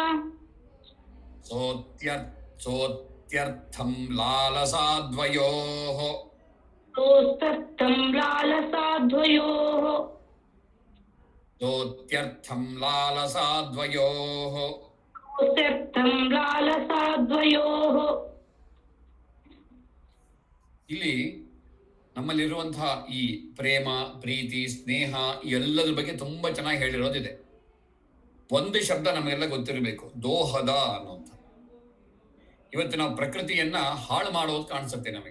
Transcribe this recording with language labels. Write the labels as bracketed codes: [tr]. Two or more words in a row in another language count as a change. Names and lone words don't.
[sa] ಸೋತ್ಯರ್ಥಂ ಲಾಲಸಾದ್ವಯೋಃ. ಸೋಸ್ತರ್ಥಂ ಲಾಲಸಾದ್ವಯೋಃ. ಸೋತ್ಯರ್ಥಂ ಲಾಲಸಾದ್ವಯೋಃ. ಸೋಸ್ತರ್ಥಂ ಲಾಲಸಾದ್ವಯೋಃ. [kn] ಇಲ್ಲಿ ನಮ್ಮಲ್ಲಿರುವಂತಹ ಈ ಪ್ರೇಮ, ಪ್ರೀತಿ, ಸ್ನೇಹ ಎಲ್ಲದ್ರ ಬಗ್ಗೆ ತುಂಬಾ ಚೆನ್ನಾಗಿ ಹೇಳಿರೋದಿದೆ. ಒಂದು ಶಬ್ದ ನಮಗೆಲ್ಲ ಗೊತ್ತಿರಬೇಕು, ದೋಹದ ಅನ್ನೋಂಥ. ಇವತ್ತು ನಾವು ಪ್ರಕೃತಿಯನ್ನ ಹಾಳು ಮಾಡೋದು ಕಾಣಿಸುತ್ತೆ ನಮಗೆ.